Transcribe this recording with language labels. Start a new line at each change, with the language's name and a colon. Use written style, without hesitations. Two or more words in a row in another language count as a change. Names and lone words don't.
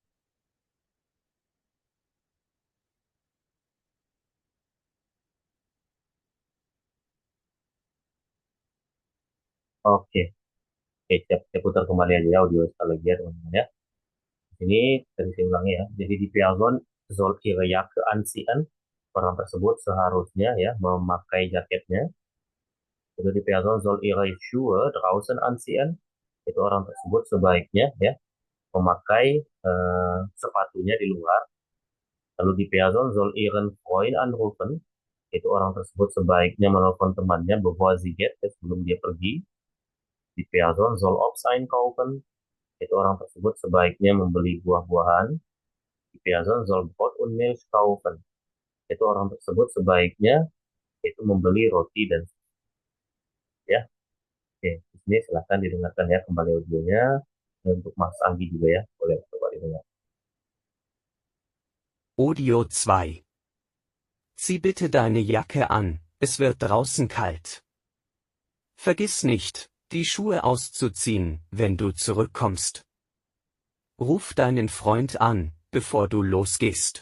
Indonesian: Oke, Oke, saya putar kembali aja ya audio sekali lagi ya teman-teman ya. Ini tadi saya ulangi ya. Jadi
German: di Piagon soll ihre Jacke anziehen.
Indonesian: Orang tersebut seharusnya ya memakai jaketnya.
German: Itu di Piagon soll ihre Schuhe draußen anziehen.
Indonesian: Itu orang tersebut sebaiknya ya memakai sepatunya di luar.
German: Lalu di Piagon soll ihren Freund anrufen.
Indonesian: Itu orang tersebut sebaiknya menelpon temannya
German: bevor sie geht,
Indonesian: ya, sebelum dia pergi.
German: Die Person soll Obst einkaufen.
Indonesian: Itu orang tersebut sebaiknya membeli buah-buahan.
German: Die Person soll Brot und Milch kaufen.
Indonesian: Itu orang tersebut sebaiknya itu membeli roti dan ya. Oke, di sini silahkan didengarkan ya kembali audionya. Dan untuk Mas Anggi juga ya, boleh coba didengar. Audio 2.
German: Zieh bitte deine Jacke an, es wird draußen kalt. Vergiss nicht, die Schuhe auszuziehen, wenn du zurückkommst. Ruf deinen Freund an, bevor du losgehst.